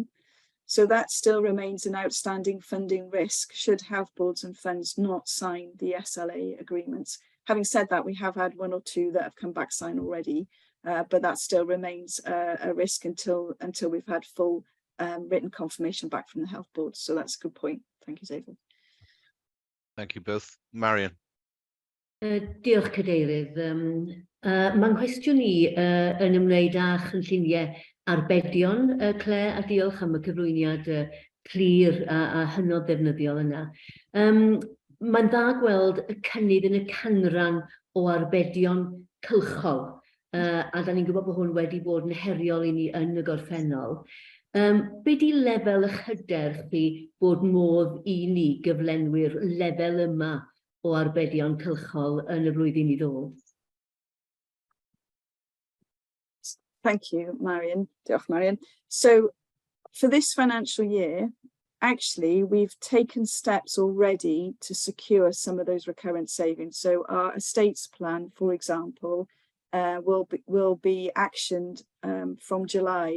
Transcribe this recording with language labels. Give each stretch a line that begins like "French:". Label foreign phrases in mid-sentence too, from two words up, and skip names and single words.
English: So that still remains an outstanding funding risk should health boards and funds not sign the SLA agreements. Having said that, we have had 1 or 2 that have come back signed already, but that still remains a risk until we've had full written confirmation back from the health boards. So that's a good point. Thank you, David. Thank you both. Marion.
Welsh: Diolch, Cadeirydd. Mae'n nghwestiwn i yn ymwneud â chynlluniau arbedion, Claire, a diolch am y cyflwyniad clir a hynod ddefnyddiol yna. Mae'n dda gweld y cynnydd yn y canran o arbedion cylchol, a da ni'n gwybod bod hwn wedi bod yn heriol i ni yn y gorffennol. Be di lefel y hyder chi bod modd i ni gyflenwyr lefel yma o arbedion cylchol yn y flwyddyn i ddod?
English: Thank you, Marion. Diolch, Marion. So for this financial year, actually, we've taken steps already to secure some of those recurrent savings. So our estates plan, for example, will be actioned from July.